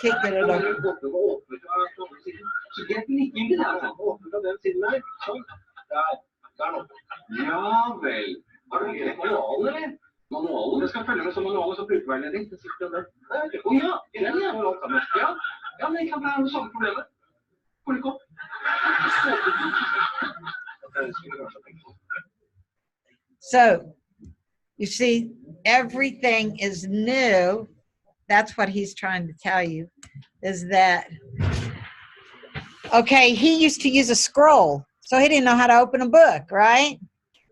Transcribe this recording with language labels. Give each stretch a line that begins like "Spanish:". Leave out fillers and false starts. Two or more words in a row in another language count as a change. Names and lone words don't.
Norwegian: greit den ikke inn til der, åpnet fra den siden der, sånn, der nå. Ja vel, har du ikke manualen, eller? Manualen? Jeg skal følge med som manualen som brukerveiledning. Det sitter den der. Ja, den ja. Ja, men ikke sant, det er det samme problemet. Får ikke opp.
English: So, you see, everything is new. That's what he's trying to tell you, is that, okay, he used to use a scroll, so he didn't know how to open a book, right?